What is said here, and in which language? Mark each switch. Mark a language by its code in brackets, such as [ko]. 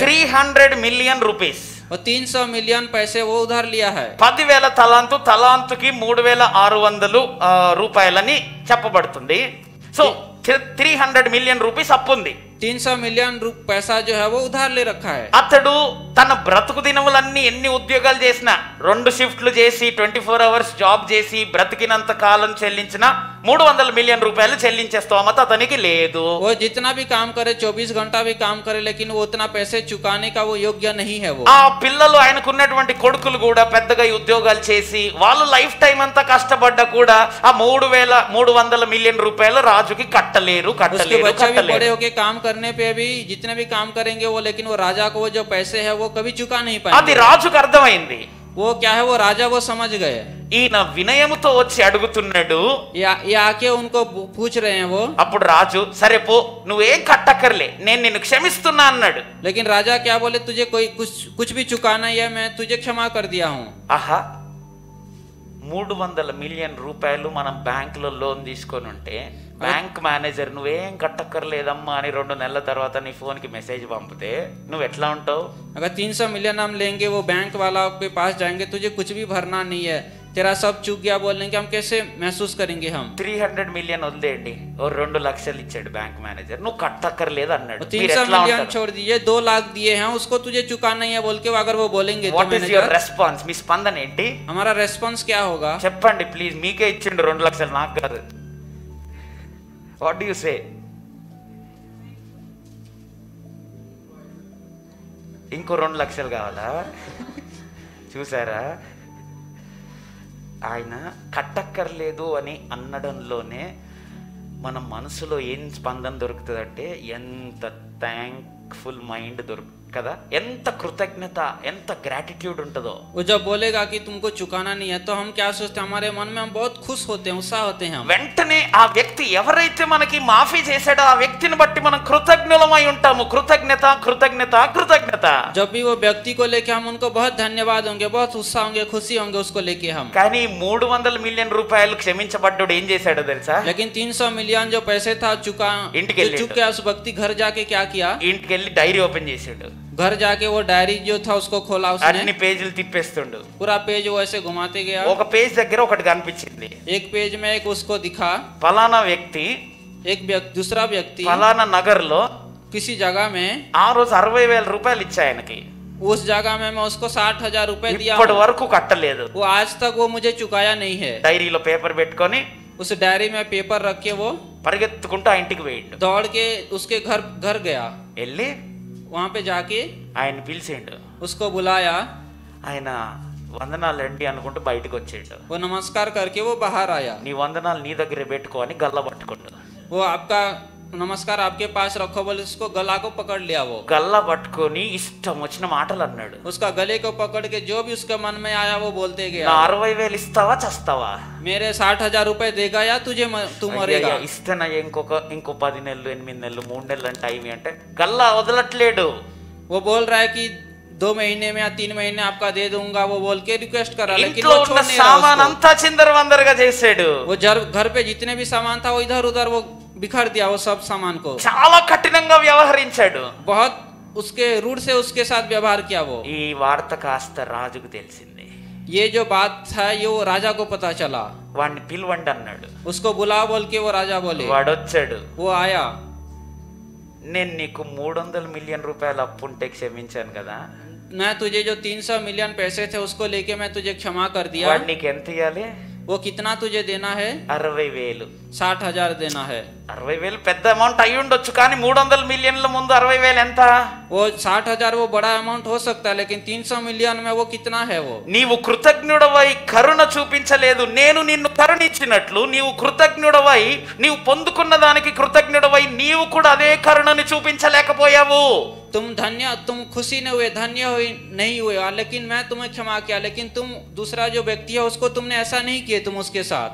[te] 300 million rupees. [hi] और 300 million पैसे वो उधार लिया है। [te] 10,000 తలాంతుకి 3,600 రూపాయలని చెప్పబడుతుంది. సో 300 మిలియన్ రూపీస్ అప్పు ఉంది. [hi] 300 मिलियन पैसा जो है वो उधार ले रखा है। [te] అతడు తన బ్రతుకు దినములన్నీ ఎన్ని ఉద్యోగాలు చేసినా, 2 షిఫ్ట్లు చేసి 24 అవర్స్ జాబ్ చేసి బ్రతికినంత కాలం చెల్లించిన 300 మిలియన్ రూపాయలు చెల్లించే స్తోమత అతనికి లేదు. [hi] वो जितना भी काम करे 24 घंटा भी काम करे, लेकिन वो उतना पैसे चुकाने का वो योग्य नहीं है। वो [te] ఆ పిల్లలు ఆయనకున్నటువంటి కొడుకులు కూడా పెద్దగా ఉద్యోగాలు చేసి వాళ్ళు లైఫ్ టైం అంతా కష్టపడ్డా కూడా ఆ 3,300 మిలియన్ రూపాయలు రాజుకి కట్టలేరు. [hi] उसके बच्चे भी बड़े होके काम करने पे भी जितने भी काम करेंगे वो, लेकिन वो राजा को वो जो पैसे है वो कभी चुका नहीं [te] అది [hi] पाएंगे। [te] రాజుకు అర్థమైంది. [hi] वो क्या है, वो राजा वो समझ गए। [te] ఈయన వినయముతో వచ్చి అడుగుతున్నాడు. [hi] ये आके उनको पूछ रहे हैं वो। [te] అప్పుడు రాజు, సరే పో, నువ్వేం కట్టక్కర్లే, నేను నిన్ను క్షమిస్తున్నా అన్నాడు. [hi] लेकिन राजा क्या बोले, तुझे कोई कुछ भी चुकाना है, मैं तुझे क्षमा कर दिया हूँ। [te] ఆహా, 300 మిలియన్ రూపాయలు మనం బ్యాంకులో లోన్ తీసుకొని ఉంటే బ్యాంక్ మేనేజర్ నువ్వేం కట్టక్కర్లేదమ్మా అని 2 నెలల తర్వాత నీ ఫోన్కి మెసేజ్ పంపితే నువ్వు ఎట్లా ఉంటావు? [hi] अगर 300 मिलियन हम लेंगे, वो बैंक वाला के पास जाएंगे, तुझे कुछ भी भरना नहीं है, तेरा सब चूक गया बोलने के, हम कैसे महसूस करेंगे? हम [te] 300 మిలియన్ వదిలేయండి, ఓ 2 లక్షలు ఇచ్చాడు బ్యాంక్ మేనేజర్, నువ్వు కట్టక్కర్లేదు అన్నాడు. [hi] 300 मिलियन छोड़ दिए, 2 लाख दिए हैं उसको, तुझे चुकाना नहीं है बोल के अगर वो बोलेंगे तो [en] What is your response? [te] మీ స్పందన ఏంటి? [hi] हमारा रेस्पॉन्स क्या होगा? [te] చెప్పండి ప్లీజ్. మీకే ఇచ్చిండు 2 లక్షలు, నాకు కాదు. [en] What do you say? [te] ఇంకో 2 లక్షలు కావాలా? చూసారా, ఆయన కట్టక్కర్లేదు అని అనడంలోనే మన మనసులో ఏం స్పందన దొరుకుతుందంటే ఎంత థ్యాంక్ఫుల్ మైండ్ కదా, ఎంత కృతజ్ఞత, ఎంత గ్రాటిట్యూడ్ ఉంటుందో. [hi] वो जब बोलेगा कि तुमको चुकाना नहीं है तो हम क्या सोचते हैं, हमारे मन में हम बहुत खुश होते हैं, उत्साह होते हैं हम। [te] వెంటనే ఆ వ్యక్తి ఎవరైతే మనకి మాఫీ చేశాడో ఆ వ్యక్తిని బట్టి మనం కృతజ్ఞులమై ఉంటాము. కృతజ్ఞత కృతజ్ఞత కృతజ్ఞత. [hi] जब भी वो व्यक्ति को लेके हम उनको बहुत धन्यवाद होंगे, बहुत उत्साह होंगे, खुशी होंगे उसको लेके हम। [te] కానీ 300 మిలియన్ రూపాయలు క్షమించబడ్డాడు ఏం చేశాడో తెలుసా? [hi] लेकिन 300 मिलियन जो पैसे था चुका, इंट के जो लिए चुक गया, उस व्यक्ति घर जाके क्या किया, [te] ఇంటికి వెళ్ళి డైరీ ఓపెన్ చేశాడు. [hi] घर जाके वो डायरी जो था उसको खोला उसने, [te] అన్ని పేజీలు తిప్పేస్తుండు. [hi] पूरा पेज वो ऐसे घुमाते गया। [te] ఒక పేజ్ దగ్గర ఒకటి కనిపించింది. [hi] एक पेज में एक उसको दिखा, [te] ఫలానా వ్యక్తి [hi] एक दूसरा व्यक्ति [te] ఫలానా నగర్లో [hi] किसी जगह में, [te] ఆ రోజు 60,000 రూపాయలు ఇచ్చా ఆయనకి, [hi] उस जगह में मैं उसको 60,000 रुपए दिया, [te] ఇప్పటి వరకు కట్టలేదు. [hi] वो आज तक वो मुझे चुकाया नहीं है। [te] డైరీలో పేపర్ పెట్టుకొని [hi] उस डायरी में पेपर रख के वो [te] పరిగెత్తుకుంటూ ఆ ఇంటికి పోయిండు. [hi] दौड़ के उसके घर गया, [te] వెళ్ళి [hi] वहां पे जाके [te] ఆయన పిలిచిండు. [hi] उसको बुलाया, [te] ఆయన వందనాలండి అనుకుంటూ బయటకు వచ్చాడు. [hi] वो नमस्कार करके वो बाहर आया। [te] నీ వందనాలు నీ దగ్గరే పెట్టుకో అని గల్ల పట్టుకుండు. [hi] वो आपका नमस्कार आपके पास रखो बोले उसको गला को पकड़ लिया। वो [te] గల్ల పట్టుకొని ఇష్టం వచ్చిన మాటలు అన్నాడు. [hi] उसका गले को पकड़ के जो भी उसके मन में आया वो बोलते [te] నా [hi] गया, [te] 60,000 ఇస్తావా చస్తావా? [hi] मेरे 60,000 रुपए देगा या तुझे तू मरेगा। [te] ఇస్తేనా ఇంకో 10 నెలలు 8 నెలలు 3 నెలలు అంటే అవి అంటే గల్లా వదలట్లేడు. [hi] वो बोल रहा है कि 2 महीने में या 3 महीने आपका दे दूंगा, वो बोल के रिक्वेस्ट कर रहा है, लेकिन [te] ఇంట్లో [hi] वो [te] ఉన్న [hi] छोड़ नहीं रहा [te] సామాన్ [hi] उसको। [te] అంతా చిందరవందరగా చేసాడు. [hi] वो घर पे जितने भी सामान था वो इधर उधर वो बिखर दिया, वो सब सामान को [te] చాలా కఠినంగా వ్యవహరించాడు. [hi] बहुत उसके रूढ़ से उसके साथ व्यवहार किया। वो [te] ఈ వార్త కాస్త రాజుకు తెలిసింది. [hi] ये जो बात था ये वो राजा को पता चला, [te] వాడిని పిలవండి అన్నాడు. [hi] उसको बुला बोल के वो राजा बोले, [te] వాడు వచ్చాడు. [hi] वो आया, [te] నేను నీకు 300 మిలియన్ రూపాయలు అప్పు ఉంటే క్షమించాను కదా, [hi] मैं तुझे जो 300 मिलियन पैसे थे उसको लेके मैं तुझे क्षमा कर दिया, [te] వాడు నీకు ఎంత ఇవ్వాలి? [hi] वो कितना तुझे देना है? [te] 60,000. [hi] 60,000 देना है। [te] 60,000 పెద్ద అమౌంట్ అయి ఉండొచ్చు, కానీ 300 మిలియన్ల ముందు 60,000 ఎంత? [hi] वो 60,000 वो बड़ा अमाउंट हो सकता है, लेकिन 300 मिलियन में वो कितना है? वो [te] నీవు కృతజ్ఞుడవై కరుణ చూపించలేదు, నేను నిన్ను కరుణించినట్లు నీవు కృతజ్ఞుడవై నీవు పొందుకున్న దానికి కృతజ్ఞుడవై నీవు కూడా అదే కరుణని చూపించలేకపోయావు. [hi] तुम खुशी नहीं हुए, धन्य हुए नहीं हुए, लेकिन मैं तुम्हें क्षमा किया, लेकिन तुम दूसरा जो व्यक्ति है उसको तुमने ऐसा नहीं किए तुम उसके साथ।